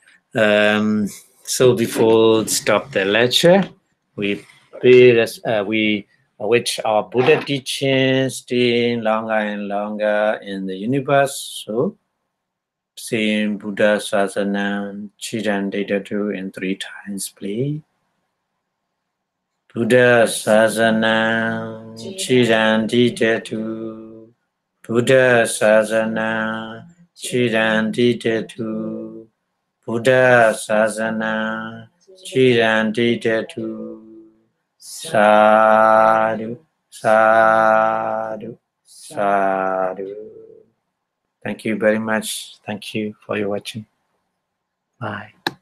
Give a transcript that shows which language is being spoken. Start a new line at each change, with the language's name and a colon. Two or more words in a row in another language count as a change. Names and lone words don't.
English: So before stop the lecture, we which our Buddha teachings stay longer and longer in the universe. So saying
Pali: Buddha Sasana Chiran Data 2
English: in 3 times, please.
Pali: Buddha Sasana Chiran Dita 2. Buddha Sasana Chiran Dita 2. Buddha Sasana Chiran Dita 2. Sadhu, sadhu, sadhu.
English: Thank you very much. Thank you for your watching. Bye.